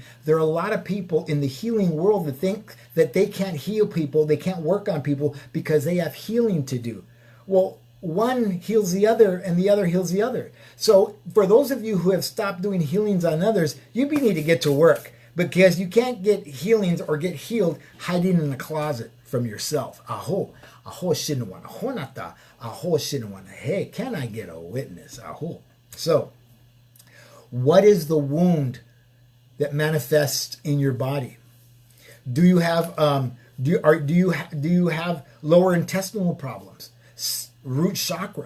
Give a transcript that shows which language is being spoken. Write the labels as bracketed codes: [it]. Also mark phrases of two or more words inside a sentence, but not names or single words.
[en] There are a lot of people in the healing world that think that they can't heal people, they can't work on people because they have healing to do. Well, one heals the other and the other heals the other. So for those of you who have stopped doing healings on others, you need to get to work, because you can't get healings or get healed hiding in the closet from yourself. Aho. Aho shinawana. Honata. Aho shinawana. Hey, can I get a witness? Aho. So, what is the wound that manifests in your body? Do you have do you have lower intestinal problems? Root chakra?